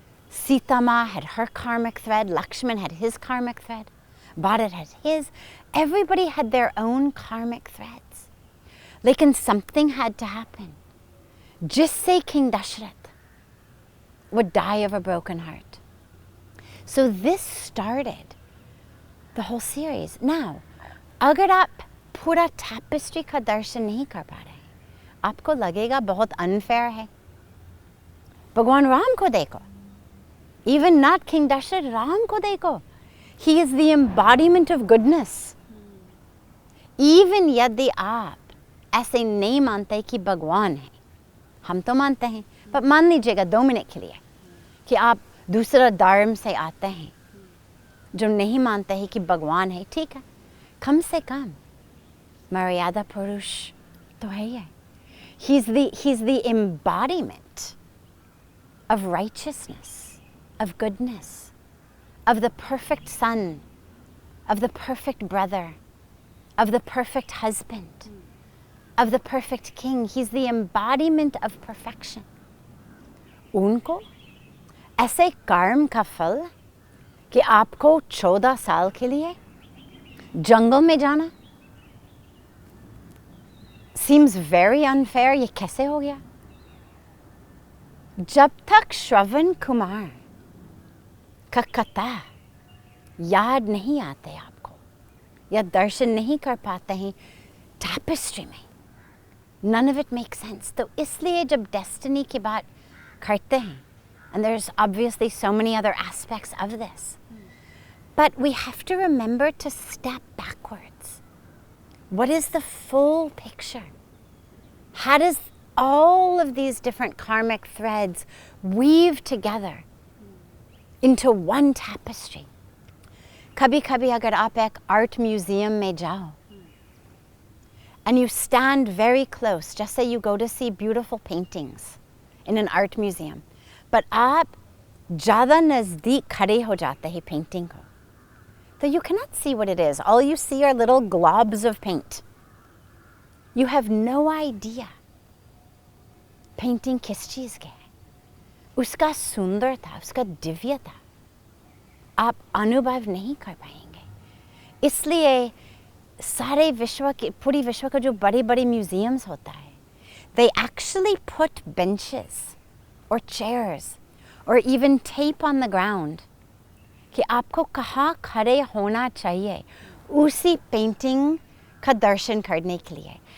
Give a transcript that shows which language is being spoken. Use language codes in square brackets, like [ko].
[en] Sita Ma had her karmic thread, Lakshman had his karmic thread, Bharat had his. Everybody had their own karmic threads. Lekin something had to happen. Just say King Dashrath would die of a broken heart. So this started the whole series. [hi] Now, अगर आप पूरा tapestry का दर्शन नहीं कर पा रहे, आपको लगेगा बहुत unfair है. भगवान राम को देखो. [en] Even not King Dashrath, [hi] Ram ko dekho. [en] He is the embodiment of goodness. [hi] Even यदि आप ऐसे नहीं मानते कि भगवान है, हम तो मानते हैं, पर मान लीजिएगा 2 मिनट के लिए कि आप दूसरा धर्म से आते हैं जो नहीं मानते हैं कि भगवान है, ठीक है, कम से कम मर्यादा पुरुष तो है ही। [en] He's the embodiment of righteousness, of goodness, of the perfect son, of the perfect brother, of the perfect husband, of the perfect king. He's the embodiment of perfection. [hi] उनको ऐसे कर्म का फल कि आपको 14 साल के लिए जंगल में जाना [en] seems very unfair. [hi] ये कैसे हो गया? जब तक श्रवण कुमार का कथा याद नहीं आते आपको या दर्शन नहीं कर पाते हैं टैपेस्ट्री में, [en] none of it makes sense. [hi] तो इसलिए जब डेस्टिनी की बात करते हैं, [en] and there's obviously so many other aspects of this, but we have to remember to step backwards. What is the full picture? How does all of these different karmic threads weave together into one tapestry? [hi] कभी-कभी अगर आप एक [en] art museum में जाओ and you stand very close, just say you go to see beautiful paintings in an art museum, but [hi] आप ज़्यादा नज़दीक खड़े हो जाते हैं [en] painting को, so you cannot see what it is. All you see are little globs of paint. You have no idea [hi] painting किस चीज़ के है, उसका सुंदरता, उसका दिव्यता आप अनुभव नहीं कर पाएंगे। इसलिए सारे विश्व के, पूरी विश्व का जो बड़े बड़े म्यूजियम्स होता है, [en] they actually put benches or chairs or even tape on the ground [hi] कि आपको कहाँ खड़े होना चाहिए उसी पेंटिंग का दर्शन करने के लिए।